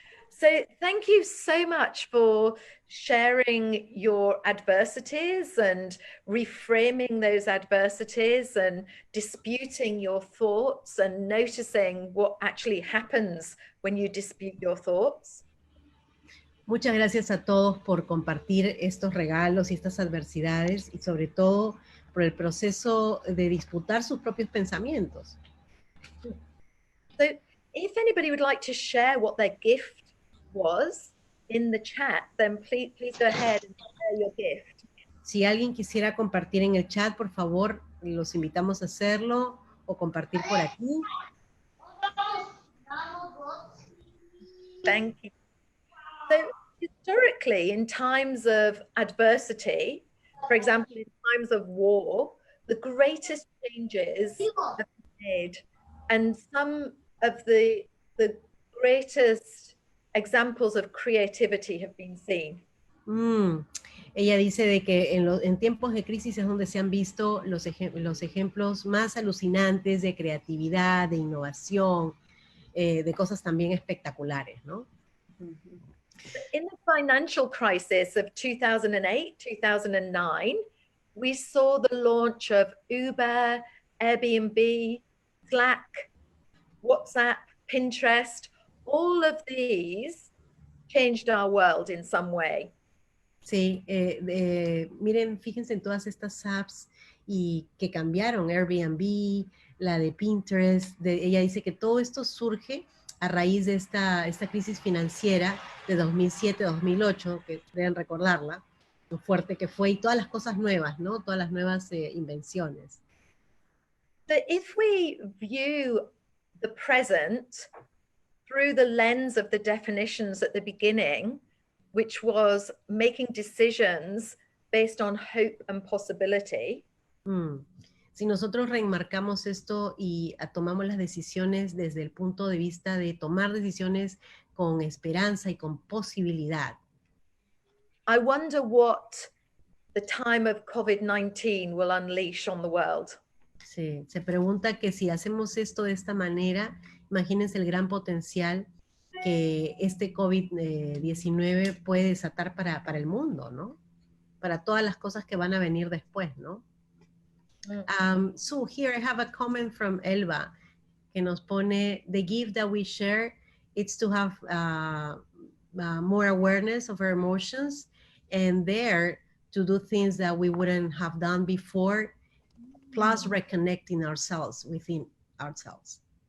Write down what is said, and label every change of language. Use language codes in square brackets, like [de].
[en] So thank you so much for sharing your adversities and reframing those adversities and disputing your thoughts and noticing what actually happens when you dispute your thoughts. [es] Muchas gracias a todos por compartir estos regalos y estas adversidades y sobre todo por el proceso de disputar sus propios pensamientos. [en] So if anybody would like to share what their gift was in the chat, then please go ahead and share your gift. [es] Si alguien quisiera compartir en el chat, por favor, los invitamos a hacerlo o compartir por aquí. [en] Thank you. So historically, in times of adversity, for example, in times of war, the greatest changes have been made. And some of the greatest examples of creativity have been seen. [es] Ella dice de que en tiempos de crisis es donde se han visto los ejemplos más alucinantes de creatividad, de innovación, de cosas también espectaculares, ¿no? [en] In the financial crisis of 2008, 2009, we saw the launch of Uber, Airbnb, Slack, WhatsApp, Pinterest. All of these changed our world in some way. [es] Sí, miren, fíjense en todas estas apps y que cambiaron, Airbnb, la de Pinterest. Ella dice que todo esto surge a raíz de esta crisis financiera de 2007-2008, que deben recordarla, lo fuerte que fue, y todas las cosas nuevas, ¿no? Todas las nuevas invenciones. [en] But if we view the present through the lens of the definitions at the beginning, which was making decisions based on hope and possibility. [es] Si nosotros reenmarcamos esto y tomamos las decisiones desde el punto de vista de tomar decisiones con esperanza y con posibilidad. [en] I wonder what the time of COVID-19 will unleash on the world. [es] Sí, se pregunta que si hacemos esto de esta manera, imagínense el gran potencial que este COVID-19 puede desatar para el mundo, ¿no? Para todas las cosas que van a venir después, ¿no? [en] So here I have a comment from Elba [es] que nos pone, [en] the gift that we share, it's to have more awareness of our emotions and there to do things that we wouldn't have done before, plus reconnecting ourselves within ourselves.